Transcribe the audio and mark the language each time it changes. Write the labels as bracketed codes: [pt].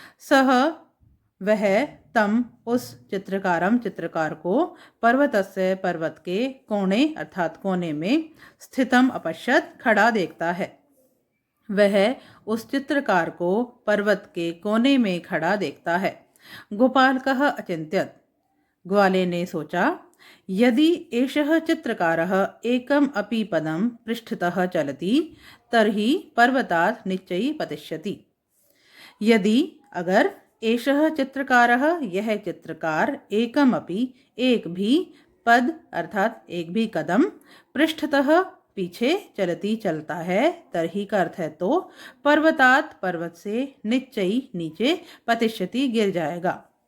[hi] सह वह तम उस चित्रकारम चित्रकार को, पर्वतस्य पर्वत के, कोणे अर्थात कोने में, स्थितम अपश्यत खड़ा देखता है। वह उस चित्रकार को पर्वत के कोने में खड़ा देखता है। [sa] गोपालकः अचिन्त्यत। [hi] ग्वाले ने सोचा, [sa] यदि एषः चित्रकारः एकम् अपि पदं पृष्ठतः चलति तर्हि पर्वतात् निश्चयी पतिष्यति। [hi] यदि अगर एषः चित्रकारः यह चित्रकार एकम् अपि एक भी पद अर्थात एक भी कदम पृष्ठतः पीछे चलती चलता है, तर्हि का अर्थ है तो, [sa] पर्वतात् [hi] पर्वत से, निश्चयी नीचे, पतिष्यति गिर जाएगा।